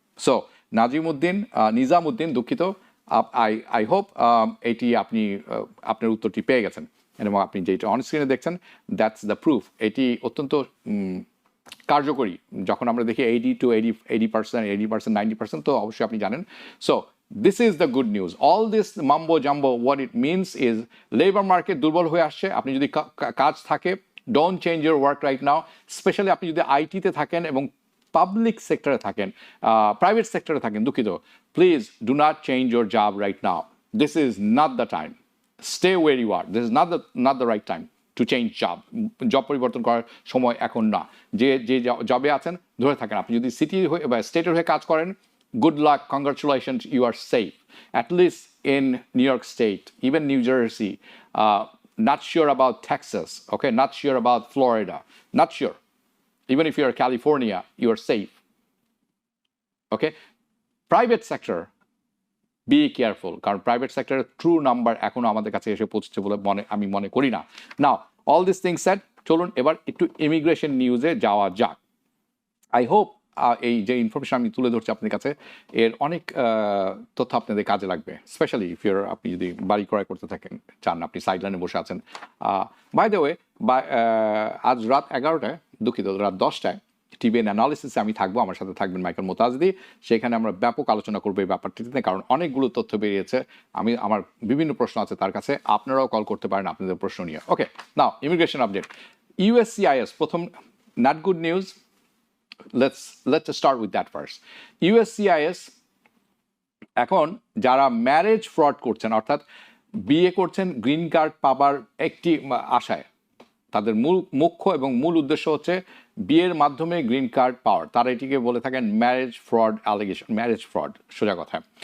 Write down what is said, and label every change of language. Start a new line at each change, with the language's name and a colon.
Bangla: So Nizamuddin, দুঃখিত, I hope এটি আপনি আপনার উত্তরটি পেয়ে গেছেন, এবং আপনি যেটা অন স্ক্রিনে দেখছেন, দ্যাটস দ্য প্রুফ। এটি অত্যন্ত কার্যকরী। যখন আমরা দেখি 80% 90%, তো অবশ্যই আপনি জানেন।
English: So this is the good news. All this mambo jumbo, what it means is labor market
Bangla: দুর্বল হয়ে আসছে। আপনি যদি কাজ থাকে,
English: don't change your work right now, specially
Bangla: আপনি যদি আইটিতে থাকেন এবং পাবলিক সেক্টরে থাকেন, প্রাইভেট সেক্টরে থাকেন, দুঃখিত,
English: Please do not change your job right now. This is not the time, stay where you are, this is not the right time to change job
Bangla: পরিবর্তন করার সময় এখন না। যে জবে আছেন ধরে থাকেন। আপনি যদি সিটি হয়ে বা স্টেটের হয়ে কাজ করেন,
English: good luck, congratulations, you are safe. At least in New York State, even New Jersey, not sure about Texas, okay, not sure about Florida, not sure. Even if you're California, you are safe. Okay? Private sector, be careful,
Bangla: কারণ private সেক্টরের true number এখনো আমাদের কাছে এসে পৌঁছেছে বলে আমি মনে করি না।
English: now all this things said,
Bangla: চলুন এবার একটু ইমিগ্রেশন নিউজে যাওয়া যাক। আই হোপ এই যে ইনফরমেশন আমি তুলে ধরছি আপনাদের কাছে, এর অনেক তথ্য আপনাদের কাজে লাগবে, স্পেশালি আপনি যদি বাড়ি ক্রয় করতে চান, আপনি সাইডলাইনে বসে আছেন।
English: by the way,
Bangla: আজ রাত 11টায়, দুঃখিত, রাত 10টায় টিভিএন অ্যানালিসিসে আমি থাকবো, আমার সাথে থাকবেন মাইকেল মোতাজদি। সেখানে আমরা ব্যাপক আলোচনা করবো এই ব্যাপারটিতে, কারণ অনেকগুলো তথ্য বেরিয়েছে। আমার বিভিন্ন প্রশ্ন আছে তার কাছে, আপনারাও কল করতে পারেন আপনাদের প্রশ্ন নিয়ে।
English: Okay, now immigration update. USCIS,
Bangla: প্রথম not good news,
English: let's start with that first.
Bangla: USCIS এখন যারা ম্যারেজ ফ্রড করছেন, অর্থাৎ বিয়ে করছেন গ্রিন কার্ড পাবার একটি আশায়, তাদের মুখ্য এবং মূল উদ্দেশ্য হচ্ছে বিয়ের মাধ্যমে গ্রিন কার্ড পাওয়ার, তারা এটিকে বলে থাকেন marriage fraud allegation, marriage fraud সোজা কথা।